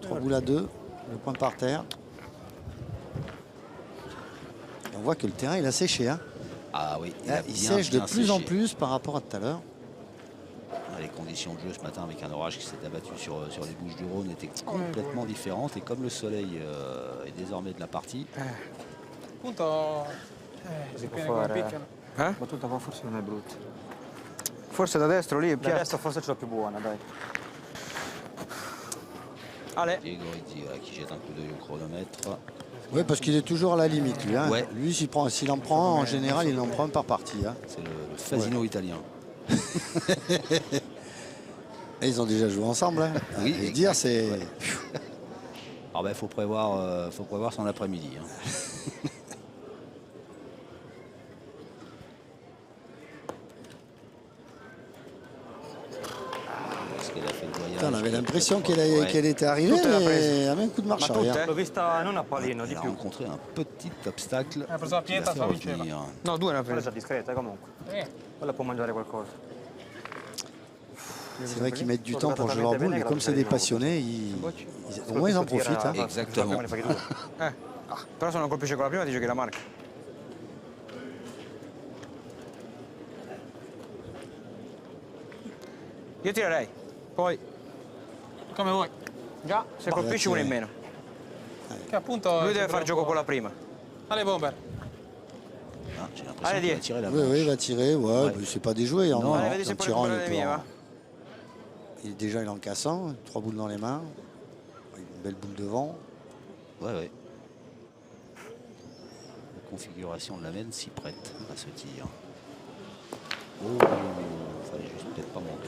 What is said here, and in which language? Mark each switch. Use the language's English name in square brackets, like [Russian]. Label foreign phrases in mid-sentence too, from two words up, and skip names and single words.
[French] 3 boules à 2, le point par terre. Et on voit que le terrain, il a séché. Hein. Ah oui, il sèche de plus en plus par rapport à tout à l'heure. Les conditions de jeu ce matin avec un orage qui s'est abattu sur les Bouches-du-Rhône étaient complètement différentes. Et comme le soleil est désormais de la partie... [Italian] Punto Si può fare. Battuta qua forse non è brutta. Forse da destro lì è Da piatto. destra forse ce l'ho più buona, dai. Ale. [French] Diego Rizzi qui jette un coup d'œil au chronomètre. Oui, parce qu'il est toujours à la limite, lui. Hein. Ouais. Lui, s'il en prend un, en général, il en prend un par partie. Hein. C'est le Fasino italien. Et ils ont déjà joué ensemble. Hein. Oui, et dire, c'est... Ouais. Alors ben, faut prévoir son après-midi. Hein. On avait l'impression qu'elle était arrivée, mais elle avait un coup de marche arrière. [Italian] L'ho vista non a palino, di [French] Elle a [Italian] più. [French] rencontré un petit obstacle. [Italian] preso la [French] qui l'a [Italian] pietra, [French] fait [Italian] sta [French] revenir. [Italian] vincendo. No, 2 ne ha Quella è preso. già discreta comunque. Quella può mangiare qualcosa. [French] C'est vrai qu'ils mettent du temps pour jouer leur boule, mais comme c'est des passionnés, au moins ils en profitent. Hein. Exactement. [Italian] Però se non colpisce con la prima dice che la marca. Io tirerei. Poi Come vuoi. già se colpisce uno in meno. Che appunto. Lui deve fare gioco con la prima. [French] Allez, bomber. Ah, j'ai l'impression Allez, qu'il va dis. tirer la Oui, manche. il va tirer. Ouais. C'est pas déjoué. [Italian] Non, [French] en Allez, [Italian] vedi se può [French] tirant, [Italian] recuperare le mie, va. [French] déjà, il est en cassant. 3 boules dans les mains. Une belle boule devant. Ouais. La configuration de la mène s'y prête à ce tir. Oh, fallait juste peut-être pas manquer.